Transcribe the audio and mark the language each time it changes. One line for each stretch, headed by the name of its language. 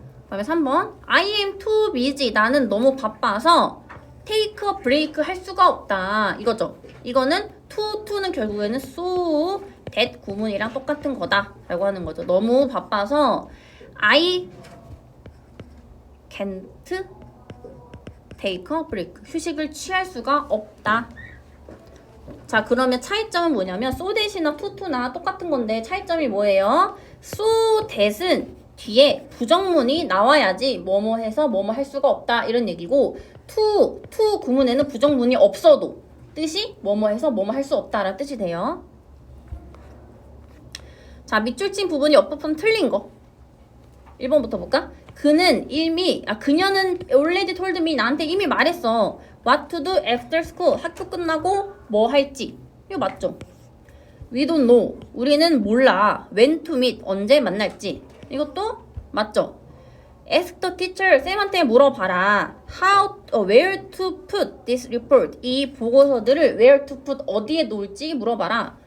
English: 다음에 3번. I am too busy.
Korean: 나는 너무 바빠서
English: take a break
Korean: 할 수가 없다. 이거죠. 이거는 to는 결국에는 so, that 구문이랑 똑같은 거다 라고 하는 거죠. 너무 바빠서
English: I can't take a break.
Korean: 휴식을 취할 수가 없다. 자, 그러면 차이점은 뭐냐면 so that이나 to나 똑같은 건데 차이점이 뭐예요? so that은 뒤에 부정문이 나와야지 뭐뭐 해서 뭐뭐 할 수가 없다 이런 얘기고 to 구문에는 부정문이 없어도 뜻이 뭐뭐 해서 뭐뭐 할 수 없다 라는 뜻이 돼요. 자, 밑줄 친 부분이 어법은 틀린 거 1번부터 볼까? 그녀는
English: already told me,
Korean: 나한테 이미 말했어.
English: what to do after school,
Korean: 학교 끝나고 뭐 할지. 이거 맞죠?
English: we don't know,
Korean: 우리는 몰라.
English: when to meet,
Korean: 언제 만날지. 이것도 맞죠?
English: ask the teacher,
Korean: 쌤한테 물어봐라.
English: where to put this report,
Korean: 이 보고서들을
English: where to put,
Korean: 어디에 놓을지 물어봐라.